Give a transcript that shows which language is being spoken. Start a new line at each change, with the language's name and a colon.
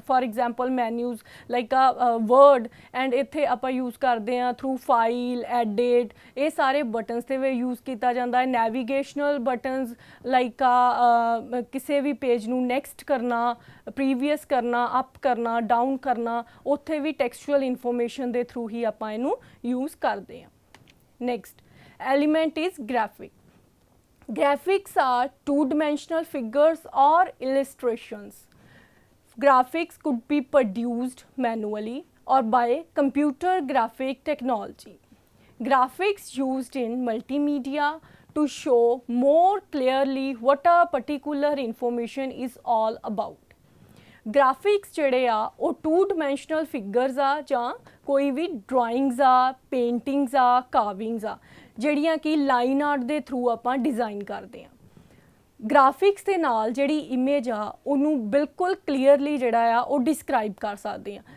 English: for example menus like a word
Punjabi: and ਇੱਥੇ ਆਪਾਂ ਯੂਜ਼ ਕਰਦੇ ਹਾਂ ਥਰੂ ਫਾਈਲ, ਐਡਿਟ, ਇਹ ਸਾਰੇ ਬਟਨਸ ਦੇ ਵਿੱਚ ਯੂਜ਼ ਕੀਤਾ ਜਾਂਦਾ ਹੈ. ਨੈਵੀਗੇਸ਼ਨਲ ਬਟਨਸ ਲਾਈਕ ਆ ਕਿਸੇ ਵੀ ਪੇਜ ਨੂੰ ਨੈਕਸਟ ਕਰਨਾ, ਪ੍ਰੀਵੀਅਸ ਕਰਨਾ, ਅਪ ਕਰਨਾ, ਡਾਊਨ ਕਰਨਾ, ਉੱਥੇ ਵੀ ਟੈਕਸਚੁਅਲ ਇਨਫੋਰਮੇਸ਼ਨ ਦੇ ਥਰੂ ਹੀ ਆਪਾਂ ਇਹਨੂੰ ਯੂਜ਼ ਕਰਦੇ ਹਾਂ.
English: Next element is graphic. Graphics are two-dimensional figures or illustrations. Graphics could be produced manually or by computer graphic technology. Graphics used in multimedia to show more clearly what a particular information is all about.
Punjabi: Graphics ਜਿਹੜੇ ਆ ਉਹ to dimensional figures ਆ ਜਾਂ ਕੋਈ ਵੀ drawings ਆ, paintings ਆ, ਕਾਰਵਿੰਗਸ ਆ ਜਿਹੜੀਆਂ ਕਿ ਲਾਈਨ ਆਰਟ ਦੇ ਥਰੂ ਆਪਾਂ ਡਿਜ਼ਾਈਨ ਕਰਦੇ ਹਾਂ. ਗ੍ਰਾਫਿਕਸ ਦੇ ਨਾਲ ਜਿਹੜੀ ਇਮੇਜ ਆ ਉਹਨੂੰ ਬਿਲਕੁਲ ਕਲੀਅਰਲੀ ਜਿਹੜਾ ਆ ਉਹ ਡਿਸਕ੍ਰਾਈਬ ਕਰ ਸਕਦੇ ਹਾਂ.